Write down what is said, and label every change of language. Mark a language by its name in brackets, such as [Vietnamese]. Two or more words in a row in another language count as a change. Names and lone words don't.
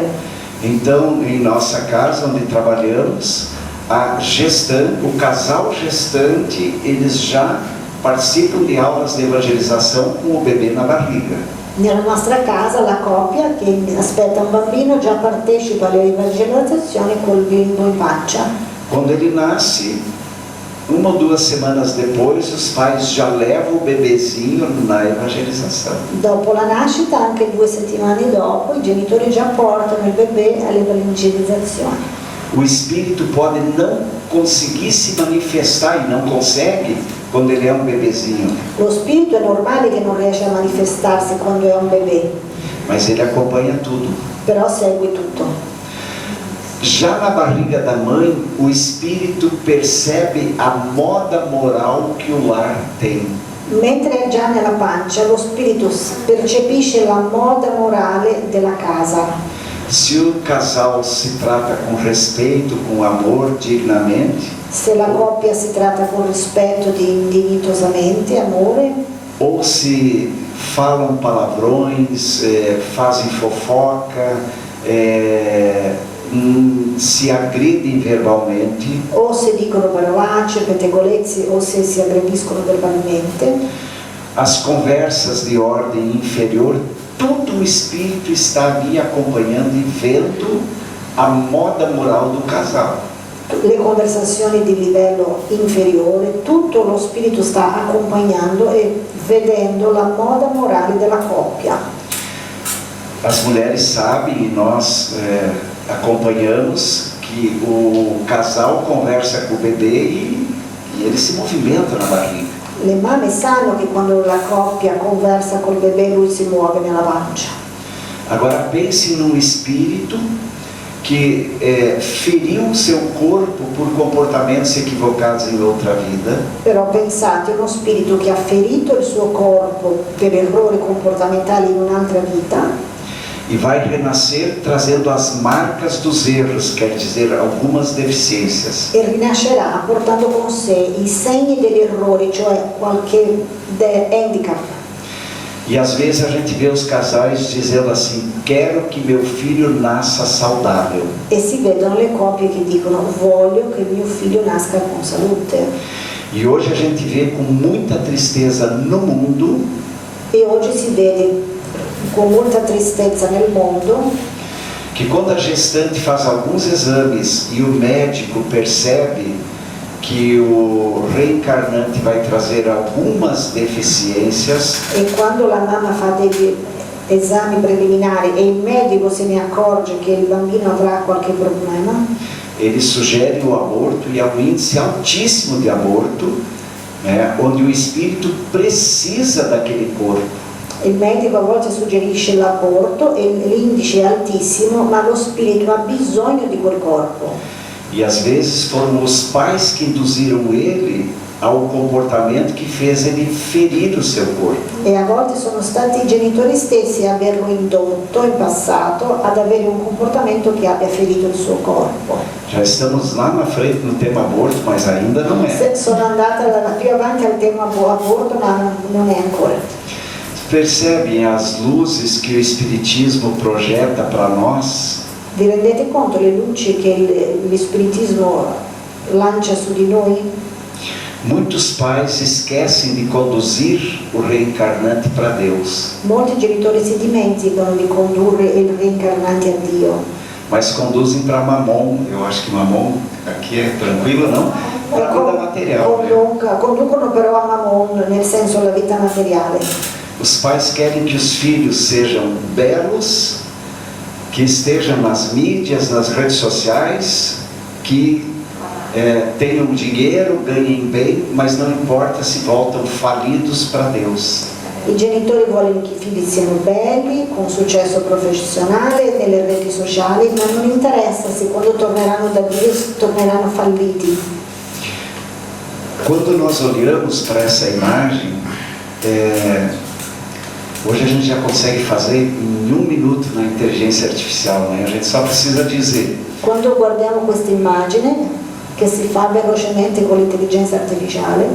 [Portuguese] Então, em nossa casa onde trabalhamos, o casal gestante, eles já participam de aulas de evangelização com o bebê na barriga. [Italian] Nella nostra casa la coppia che aspetta un bambino già partecipa alle evangelizzazioni col bimbo in pancia. [Portuguese] Quando ele nasce, 1 ou 2 semanas depois, os pais já levam o bebezinho na evangelização. [Italian] Dopo la nascita, anche 2 settimane dopo, i genitori già portano il bebè all'evangelizzazione. [Portuguese] O espírito pode não conseguir se manifestar e não consegue quando ele é um bebezinho, [Italian] Lo spirito è normale che non riesce a manifestarsi quando è un bebè, [Portuguese] mas ele acompanha tudo. [Italian] però segue tutto. [Portuguese] Já na barriga da mãe, o espírito percebe a moda moral que o lar tem. [Italian] Mentre è già nella pancia, lo spirito percepisce la moda morale della casa. [Portuguese] Se o casal se trata com respeito, com amor, dignamente, [Italian] Se la coppia si tratta con rispetto, dignitosamente, amore, [Portuguese] ou se falam palavrões, fazem fofoca, se agridem verbalmente, [Italian] o se dicono parolacce, pettegolezzi o se si aggrediscono verbalmente, [Portuguese] as conversas de ordem inferior, todo o espírito está ali acompanhando e vendo a moda moral do casal. [Italian] le conversazioni di livello inferiore, tutto lo spirito sta accompagnando e vedendo la moda morale della coppia. [Portuguese] As mulheres sabem e nós acompanhamos que o casal conversa com o bebê e ele se movimenta na barriga. [Italian] Le mamme sanno che quando la coppia conversa col bebè lui si muove nella pancia. [Portuguese] Agora pense num espírito que feriu o seu corpo por comportamentos equivocados em outra vida. [Italian] Però pensate, uno spirito che ha ferito il suo corpo per errori comportamentali in un'altra vita [Portuguese] E vai renascer trazendo as marcas dos erros, quer dizer, algumas deficiências. [Italian] e rinascerà portando con sé i segni degli errori, cioè qualche handicap. [Portuguese] E às vezes a gente vê os casais dizendo assim: quero que meu filho nasça saudável. [Italian] E si vedono le coppie che dicono voglio che mio figlio nasca con salute. [Portuguese] E hoje a gente vê com muita tristeza no mundo [Italian] E oggi si vede con molta tristezza nel mondo [Portuguese] que quando a gestante faz alguns exames e o médico percebe que o reencarnante vai trazer algumas deficiências, [Italian] e quando la mamma fa degli esami preliminari e il medico se ne accorge che il bambino avrà qualche problema, [Portuguese] ele sugere o aborto, e há um índice altíssimo de aborto, né, onde o espírito precisa daquele corpo. [Italian] il medico a volte suggerisce l'aborto e l'indice è altissimo, ma lo spirito ha bisogno di quel corpo. [Portuguese] E às vezes foram os pais que induziram ele ao comportamento que fez ele ferir o seu corpo. [Italian] E a volte sono stati i genitori stessi a averlo indotto in passato ad avere un comportamento che abbia ferito il suo corpo. [Portuguese] Já estamos lá na frente no tema aborto, mas ainda não é. [Italian] Sono andata più avanti al tema aborto, ma non è ancora. [Portuguese] Percebem as luzes que o Espiritismo projeta para nós? [Italian] Vi rendete conto le luci che lo spiritismo lancia su di noi? [Portuguese] Muitos pais esquecem de conduzir o reencarnante para Deus, [Italian] Molti genitori si dimenticano di condurre il reincarnante a Dio, [Portuguese] mas conduzem para Mamon. Eu acho que Mamon aqui é tranquilo, não? Para a vida material. Né? [Italian] Conducono però a Mammon, nel senso la vita materiale. [Portuguese] Os pais querem que os filhos sejam belos, que estejam nas mídias, nas redes sociais, que tenham dinheiro, ganhem bem, mas não importa se voltam falidos para Deus. [Italian] I genitori vogliono che i figli siano belli, con successo professionale, nelle reti sociali, ma non interessa se quando torneranno da Dio torneranno falliti. [Portuguese] Quando nós olhamos para essa imagem, hoje a gente já consegue fazer em 1 minuto na inteligência artificial, né? A gente só precisa dizer. [Italian] Quando guardiamo questa immagine, che si fa velocemente con l'intelligenza artificiale,